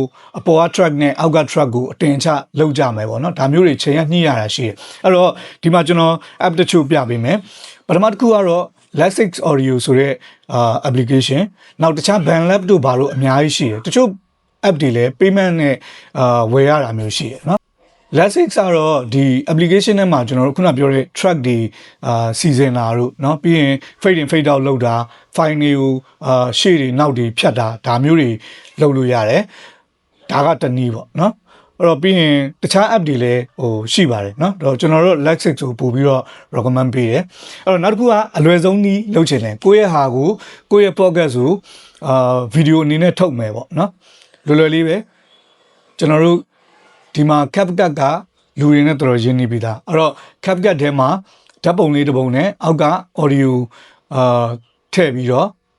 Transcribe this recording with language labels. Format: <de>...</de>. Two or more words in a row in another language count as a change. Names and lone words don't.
<my>အပေါ်က track နဲ့အောက်က track ကိုအတင်ချလုပ်ကြမယ်ပေါ့နော်ဒါမျိုးတွေချိန်ရညှိရတာရှိတယ်အဲ့တော့ဒီမှာကျွန်တော် app တချို့ပြပေးမယ်ပထမတစ်ခုကတော့Lexix Audio ဆိုတဲ့application နောက်တခြား BandLab တို့ဘာလို့အများ ကြီးရှိတယ်တချို့ app တွေလည်း payment နဲ့ဝယ်ရတာမျိုးရှိတယ်เนาะ Lexix ကတော့ဒီ application ထဲမှာကျွန်တော်တို့ခုနပြောတဲ့ track တွေစီစဉ်တာတို့เนาะပြီးရင်</my> <en>fade in fade out</en> <my>လုပ်တာ file တွေကိုရှေ့တွေနောက်တွေဖြတ်တာဒါမျိုးတွေလုပ်လို့ရတယ်ဒါကတနည်းပေါ့เนาะအဲ့ တော့ပြီးရင်တခြား app တွေလည်းရှိပါတယ်เนาะတော့ကျွန်တော်တို့ Lexix ကိုပို့ပြီးတော့ recommend ပေးတယ်အဲ့တော့နောက်တစ်ခုကအလွယ်ဆုံးနည်းလုပ်ချင်တယ်ကိုယ့်ရဲ့ဟာကိုကိုယ့်ရဲ့ podcast ကိုဗီဒီယိုအနေနဲ့ထုတ်မယ်ပေါ့เนาะလွယ်လွယ်လေးပဲကျွန်တော်တို့ဒီမှာ CapCut ကလူတွေနဲ့တော်တော်ရင်းနှီးပြီးသားအဲ့တော့ CapCut ထဲမှာဓာတ်ပုံလေးတစ်ပုံနဲ့အောက်က audio ထည့်ပြီးတော့</my>